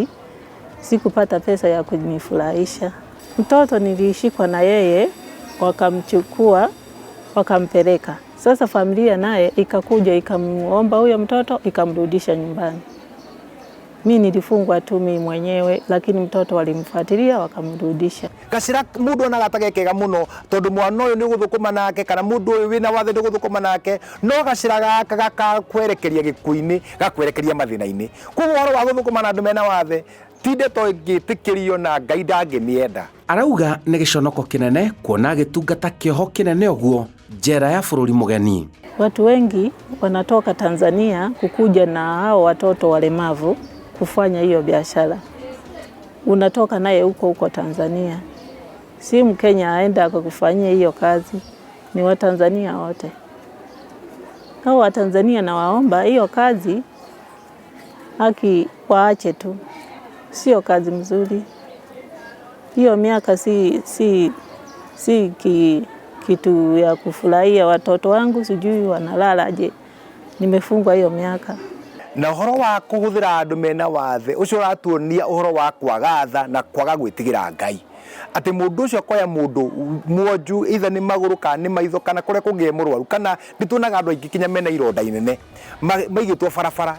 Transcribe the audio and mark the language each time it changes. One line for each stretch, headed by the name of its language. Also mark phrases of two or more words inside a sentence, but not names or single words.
Swahili: Sikupata pesa ya kunifurahisha. Mtoto nilishikwa na yeye, wakamchukua wakampeleka. Sasa familia naye ikakuja ikamuomba huyo mtoto ikamrudisha nyumbani. Mimi nilifungwa tu mimi mwenyewe, lakini mtoto walimfuatilia wakamrudisha.
Kikuyu: Gacira mundu ona gatagekega muno tondu mwana uyu ni guthukuma nake kana mundu uyu wina wathe ni guthukuma nake, no gacira gaka gakwerekeria gikuini gakwerekeria mathina-ini. Koguo horo wa guthukuma na andu mena wathe tinde to ngitikirio na Ngai ndanginienda. Arauga nĩ gĩconoko kĩnene kuona gĩtungata kĩoho kĩnene ũguo njera ya bũrũri mũgeni.
Swahili: Watu wengi wanatoka Tanzania kukuja na hao watoto walemavu kufanya hiyo biashara. Unatoka naye huko Tanzania. Si Mkenya aenda akakufanyia hiyo kazi, ni Watanzania wote. Hao Watanzania na waomba hiyo kazi haki waache tu. Sio kazi mzuri. Hiyo miaka si kitu ya kufurahia. Watoto wangu sijui wanalala je. Nimefungwa hiyo miaka.
Kikuyu: Na uhoro wa kuhuthira andu mena wathe ucio ratuonia uhoro wa kwaga tha na kwaga gwitigira Ngai. Ati mundu ucio koya mundu mwonju either ni maguru kana ni maitho kana kuria kungie murwaru kana nituonaga andu aingi kinya mena ironda inene maigitwo barabara.